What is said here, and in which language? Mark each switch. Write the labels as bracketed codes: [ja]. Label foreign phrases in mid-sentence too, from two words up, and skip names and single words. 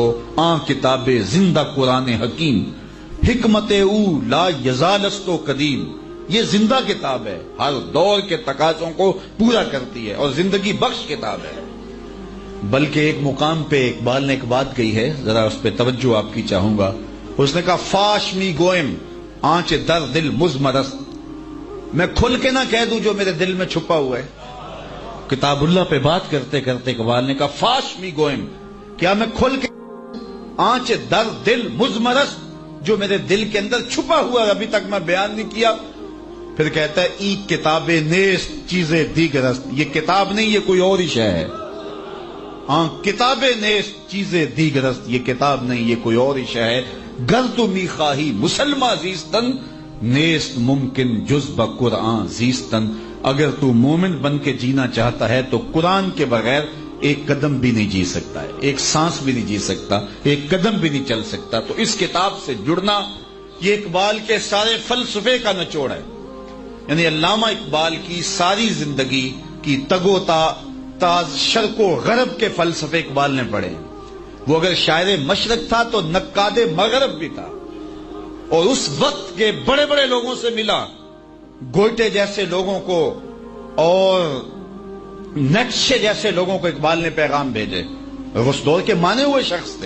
[fa] کتاب زندہ قرآن حکیم، حکمت او لا یزالست و قدیم، [ur] یہ زندہ کتاب ہے، ہر دور کے تقاضوں کو پورا کرتی ہے اور زندگی بخش کتاب ہے۔ بلکہ ایک مقام پہ اقبال نے ایک بات کہی ہے، ذرا اس پہ توجہ آپ کی چاہوں گا۔ اس نے کہا [fa] فاش می گوئم آنچ در دل مزمرست، [ur] میں کھل کے نہ کہہ دوں جو میرے دل میں چھپا ہوا ہے۔ کتاب اللہ پہ بات کرتے کرتے اقبال نے کہا [fa] فاش می گوئم، [ur] کیا میں کھل کے [fa] آنچ در دل مزمرست، [ur] جو میرے دل کے اندر چھپا ہوا ہے ابھی تک میں بیان نہیں کیا۔ پھر کہتا ہے [fa] ای کتاب نیست چیزیں دیگرست، [ur] یہ کتاب نہیں یہ کوئی اور ہی شے ہے۔ [fa] کتاب نیست چیزیں دیگرست، [ur] یہ کتاب نہیں یہ کوئی اور ہی شے ہے۔ [fa] گر تو می خواہی مسلمہ زیستن، نیست ممکن جز بقرآن زیستن، [ur] اگر تو مومن بن کے جینا چاہتا ہے تو قرآن کے بغیر ایک قدم بھی نہیں جی سکتا ہے، ایک سانس بھی نہیں جی سکتا، ایک قدم بھی نہیں چل سکتا۔ تو اس کتاب سے جڑنا یہ اقبال کے سارے فلسفے کا نچوڑ ہے، یعنی علامہ اقبال کی ساری زندگی کی تگ و تاز شرق و غرب کے فلسفے اقبال نے پڑھے۔ وہ اگر شاعر مشرق تھا تو نقاد مغرب بھی تھا، اور اس وقت کے بڑے بڑے لوگوں سے ملا، گوئٹے جیسے لوگوں کو اور نیٹشے جیسے لوگوں کو اقبال نے پیغام بھیجے، اور اس دور کے مانے ہوئے شخص تھے۔